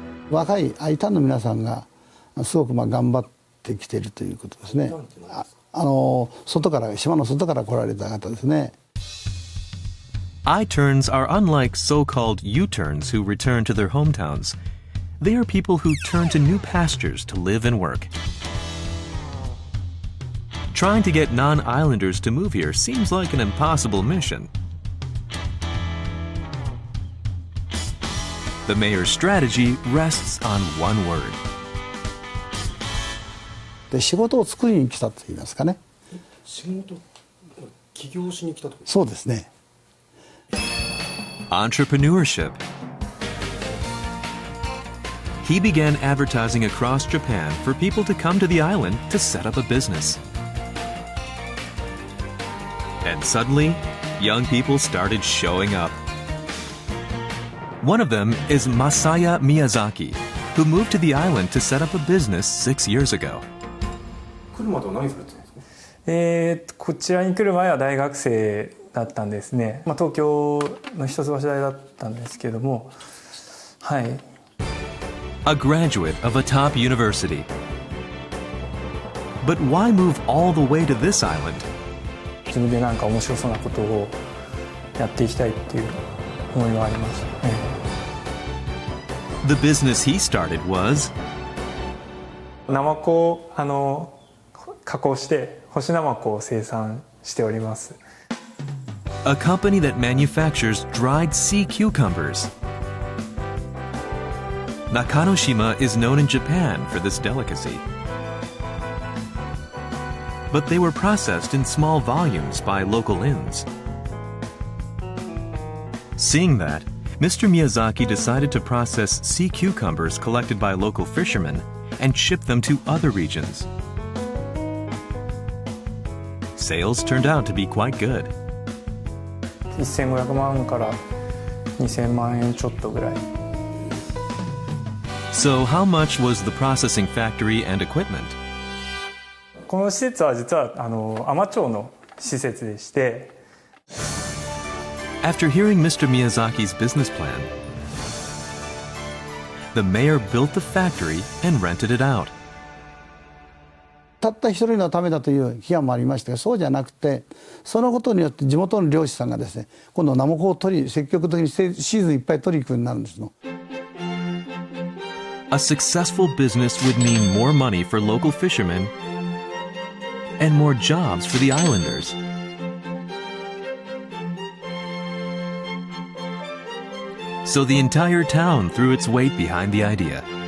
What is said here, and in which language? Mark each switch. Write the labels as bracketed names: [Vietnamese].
[Japanese] 若い I ターンの皆さんがすごく頑張ってきているということですね。外から島の外から来られた方ですね。 [English] I-turns are unlike so-called U-turns who return to their hometowns. They are people who turn to new pastures to live and work. Trying to get non-islanders to move here seems like an impossible mission. The mayor's strategy rests on one word. [Japanese] で仕事を作りに来たと言いますかね。仕事、起業しに来たと。そうですね。 [English] Entrepreneurship. He began advertising across Japan for people to come to the island to set up a business. And suddenly, young people started showing up. One of them is Masaya Miyazaki, who moved to the island to set up a business 6 years ago. [Japanese] 来るまでは何されてたんですか？こちらに来る前は大学生だったんですね。東京の一橋大だったんですけども、はい。 [English] A graduate of a top university. But why move all the way to this island? [Japanese] 自分でなんか面白そうなことをやっていきたいっていう思いがありました。 [English] The business he started was [Japanese] ナマコを加工して干しナマコを生産しております。 [English] A company that manufactures dried sea cucumbers. Nakanoshima is known in Japan for this delicacy. But they were processed in small volumes by local inns. Seeing that, Mr. Miyazaki decided to process sea cucumbers collected by local fishermen and ship them to other regions. Sales turned out to be quite good. [Japanese] 1500万から2000万円ちょっとぐらい。 [English] So how much was the processing factory and equipment? [Japanese] この施設は実は海士町の施設でして。 [English] After hearing Mr. Miyazaki's business plan, the mayor built the factory and rented it out. [Japanese] たった一人のためだという批判もありましたが、そうじゃなくて、そのことによって地元の漁師さんがですね、今度ナマコを積極的にシーズンいっぱい取り行くようになるんですの。 [English] A successful business would mean more money for local fishermen and more jobs for the islanders. So the entire town threw its weight behind the idea.